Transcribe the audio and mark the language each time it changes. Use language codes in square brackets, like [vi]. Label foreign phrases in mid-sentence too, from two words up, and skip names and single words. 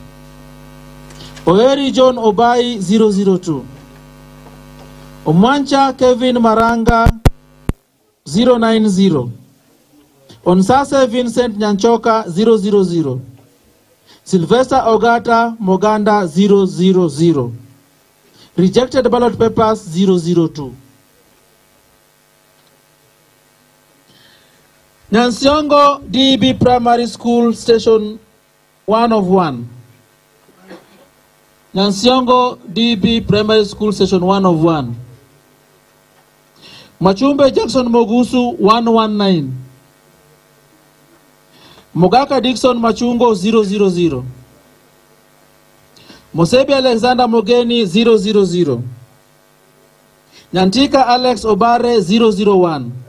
[en] Oeri John Obai 002. Omwancha Kevin Maranga 090. Onsase Vincent Nyanchoka 000. Sylvester Ogata Moganda 000. Rejected ballot papers 002. Nyansiongo DB Primary School Station 1 of 1. Nyansiongo DB Primary School Station 1 of 1. Machumbe Jackson Mogusu 119. Mogaka Dickson Machungo 000. Mosebi Alexander Mogeni 000. Nyantika Alex Obare 001.